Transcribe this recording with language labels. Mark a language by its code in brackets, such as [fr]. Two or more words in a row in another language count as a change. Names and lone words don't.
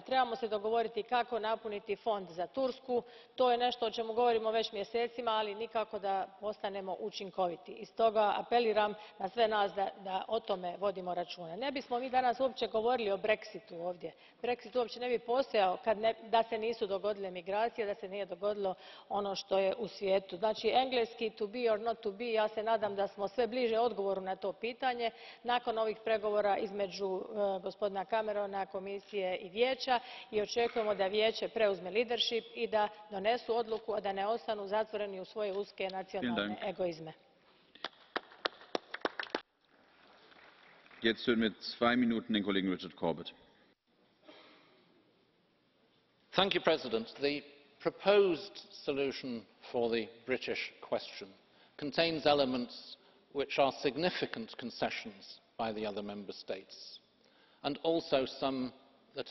[hr] Trebamo se dogovoriti kako napuniti fond za Tursku, to je nešto o čemu govorimo već mjesecima, ali nikako da postanemo učinkoviti. I stoga apeliram na sve nas da o tome vodimo računa. Ne bismo mi danas uopće govorili o Brexitu ovdje. Brexit uopće ne bi postojao da se nisu dogodile migracije, da se nije dogodilo ono što je u svijetu. Znači, engleski [en] to be or not to be, [hr] ja se nadam da smo sve bliže odgovoru na to pitanje nakon ovih pregovora između gospodina Camerona, Komisije i Vijeća i očekujemo da Vijeće preuzme leadership i da donesu odluku, a da ne ostanu zatvoreni u svoje uske nacionalne egoizme. [de] Jetzt hören wir 2 Minuten den Kollegen Richard Corbett. [en] Mr President, the proposed solution for the British question contains elements which are significant concessions by the other member states and also some